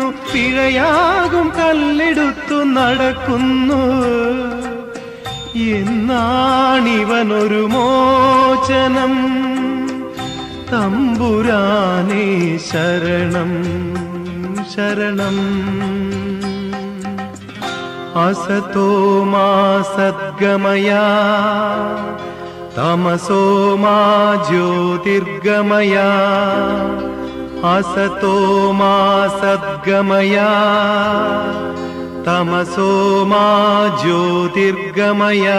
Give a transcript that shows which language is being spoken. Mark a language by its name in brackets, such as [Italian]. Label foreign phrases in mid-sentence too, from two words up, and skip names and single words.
[Malayalam] പിഴയാകും കല്ലെടുത്തു നടക്കുന്നു. എന്നാണിവനൊരു മോചനം? തമ്പുരാനേ ശരണം ശരണം. [Sanskrit] असतो मा सद्गमय, तमसो मा ज्योतिर्गमय. असतो मा सद्गमय, तमसो मा ज्योतिर्गमय.